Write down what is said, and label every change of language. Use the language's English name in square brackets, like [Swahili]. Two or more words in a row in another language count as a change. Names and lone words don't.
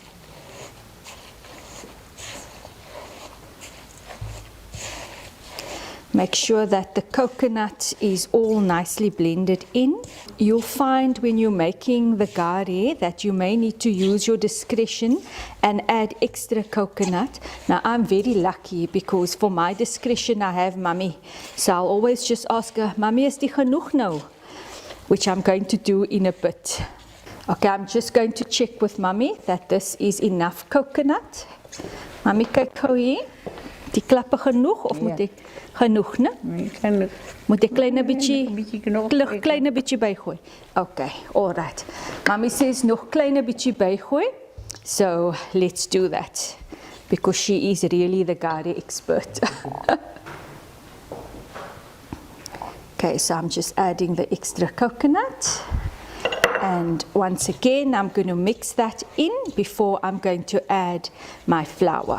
[English] Make sure that the coconut is all nicely blended in. You'll find when you're making the gari that you may need to use your discretion and add extra coconut. Now I'm very lucky because for my discretion I have Mummy. So I'll always just ask her, Mummy, [Afrikaans] is dit genoeg nou? [English] Which I'm going to do in a bit. Okay, I'm just going to check with Mummy that this is enough coconut. Mummy, [Afrikaans] kyk gou hier. Die klappe genoeg of moet ek genoeg, né? Moet ek kleine bietjie bygooi? [English] Okay, all right. Mommy says [Afrikaans] nog kleine bietjie bygooi. [English] So let's do that because she is really the gari expert. Okay, so I'm just adding the extra coconut. And once again, I'm going to mix that in before I'm going to add my flour.